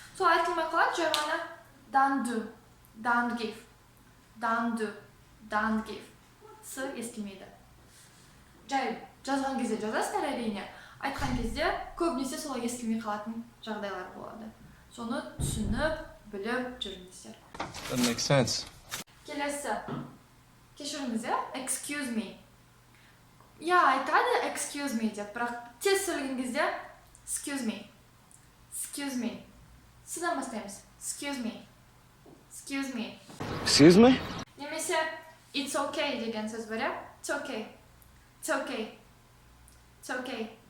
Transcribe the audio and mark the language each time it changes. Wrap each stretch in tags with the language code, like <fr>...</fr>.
<kk>Сол айтылмай қалады, жай ғана</kk> <en>don't do, don't give, don't do, don't give.</en> <kk>С естілмейді. Жай жазған кезде жазасыздар әрине. Айтқан кезде көбінесе солай естілмей қалатын жағдайлар болады. Соны түсініп, біліп жүріңіздер.</kk> <en>That makes sense.</en> <kk>Келесі. Кешіріңіз,</kk> <en>excuse me.</en> <kk>Я айтады</kk> <en>excuse me</en> <kk>деп, бірақ тез сөйлеген кезде excuse me.</kk> <en>Excuse me.</en> <kk>Сыдан бастаймыз.</kk> <en>Excuse me. Excuse me. Excuse me?</en> <kk>Немесе</kk> <en>it's okay</en> <kk>деген сөз бар, иә?</kk> <en>It's okay. It's okay. It's okay.</en>